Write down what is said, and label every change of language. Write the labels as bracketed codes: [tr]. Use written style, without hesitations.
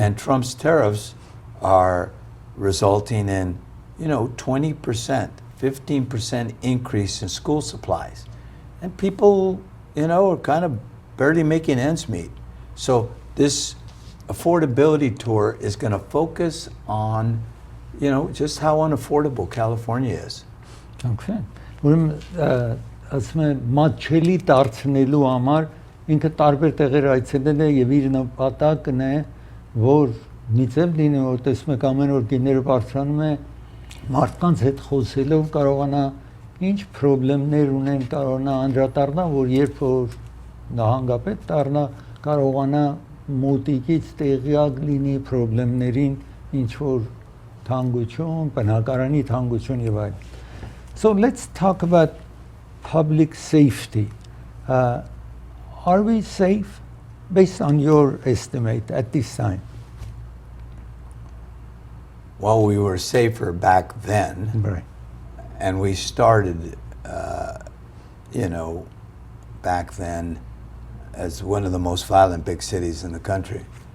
[en] And Trump's tariffs are resulting in, 20%, 15% increase in school supplies. And people, are kind of barely making ends meet. So this affordability tour is going to focus on, just how unaffordable California is. Okay. [hy] Ուրեմն ասում եմ մատչելի դարձնելու համար ինքը տարբեր տեղեր այցելել է եւ իր նպատակն է որ միցև լինի որ տեսնում եք ամեն օր գիները բարձրանում է մարդկանց հետ խոսելով կարողանա ինչ խնդիրներ ունեն կարողանա անդրադառնա որ երբ որ նահանգապետ դառնա կարողանա մոտիկից տեղյակ լինի խնդիրներին ինչ որ թանկություն, բնակարանի թանկություն եւ այլն. [en] So let's talk about public safety. Are we safe based on your estimate at this time? Well, we were safer back then, Right. and we started, back then as one of the most violent big cities in the country.